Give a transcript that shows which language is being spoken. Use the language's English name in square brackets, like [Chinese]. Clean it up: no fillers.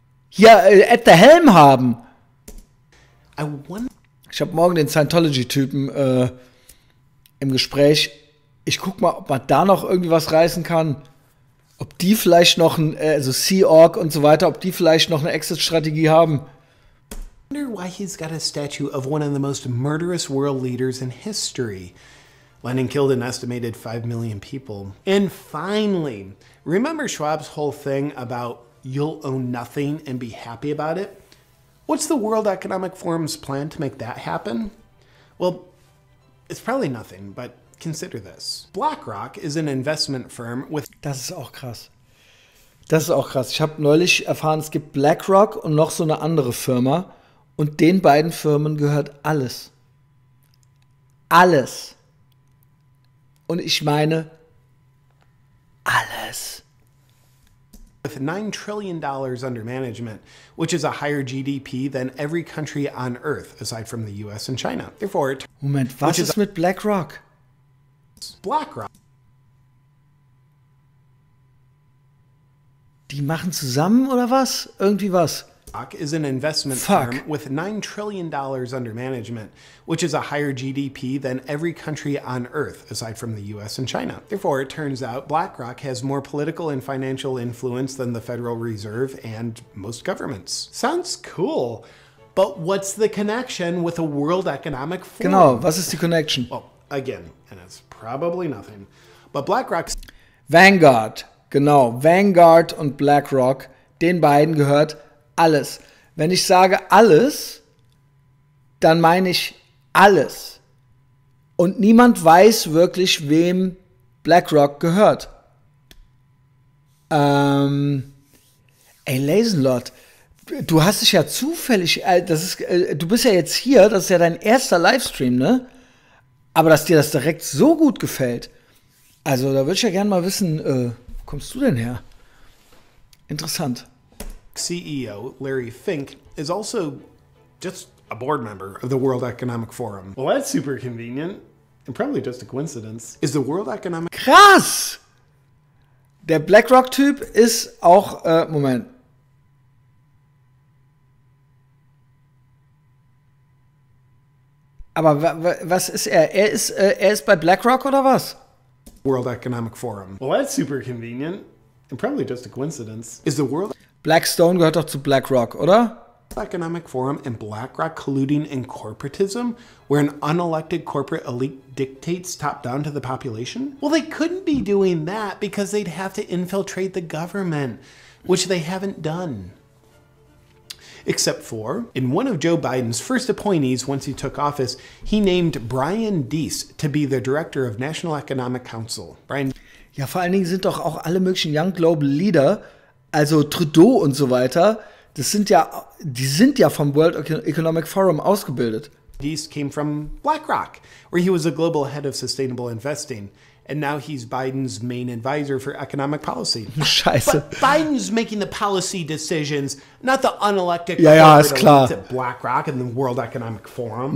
[German] Hier [English] at the Helm [German] haben. Ich habe morgen den Scientology-Typen im Gespräch. Ich guck mal, ob man da noch irgendwie was reißen kann. Ob die vielleicht noch also Sea Org und so weiter, ob die vielleicht noch eine Exit-Strategie haben. [English] I wonder why he's got a statue of one of the most murderous world leaders in history. Lenin killed an estimated 5 million people. And finally, remember Schwab's whole thing about you'll own nothing and be happy about it? What's the World Economic Forum's plan to make that happen? Well, it's probably nothing, but consider this. BlackRock is an investment firm with... [German] Das ist auch krass. Das ist auch krass. Ich habe neulich erfahren, es gibt BlackRock und noch so eine andere Firma. Und den beiden Firmen gehört alles. Alles. Und ich meine, alles. [English] With $9 trillion under management, which is a higher GDP than every country on Earth, aside from the US and China. Therefore, [German] Moment, was ist mit BlackRock? BlackRock. Die machen zusammen oder was? Irgendwie was? [English] Is an investment firm with $9 trillion under management, which is a higher GDP than every country on Earth, aside from the US and China. Therefore, it turns out BlackRock has more political and financial influence than the Federal Reserve and most governments. Sounds cool, but what's the connection with the World Economic Forum? [German] Genau, was ist die Connection? [English] Well, again, and it's probably nothing, but BlackRock's... [German] Vanguard, genau, Vanguard und BlackRock, den beiden gehört alles. Wenn ich sage alles, dann meine ich alles. Und niemand weiß wirklich, wem BlackRock gehört. Ey, Lasenlord, du hast dich ja zufällig, du bist ja jetzt hier, das ist ja dein erster Livestream, ne? Aber dass dir das direkt so gut gefällt, also da würde ich ja gerne mal wissen, wo kommst du denn her? Interessant. [English] CEO, Larry Fink, is also just a board member of the World Economic Forum. Well, that's super convenient, and probably just a coincidence. Is the World Economic... [German] Krass! Der BlackRock-Typ ist auch, Moment. Aber was ist er? Er ist bei BlackRock oder was? [English] World Economic Forum. Well, that's super convenient, and probably just a coincidence. Is the World... [German] Blackstone gehört doch zu BlackRock, oder? [English] Economic Forum and BlackRock colluding in corporatism, where an unelected corporate elite dictates top down to the population? Well, they couldn't be doing that because they'd have to infiltrate the government, which they haven't done. Except for, in one of Joe Biden's first appointees once he took office, he named Brian Deese to be the director of National Economic Council. [German] Ja, vor allen Dingen sind doch auch alle möglichen Young Global Leader, also Trudeau und so weiter, die sind ja vom World Economic Forum ausgebildet. [English] Deese came from BlackRock, where he was a global head of sustainable investing. And now he's Biden's main advisor for economic policy. [German] Scheiße. [English] But Biden's making the policy decisions, not the unelected [German] ist klar. [English] At BlackRock and the World Economic Forum.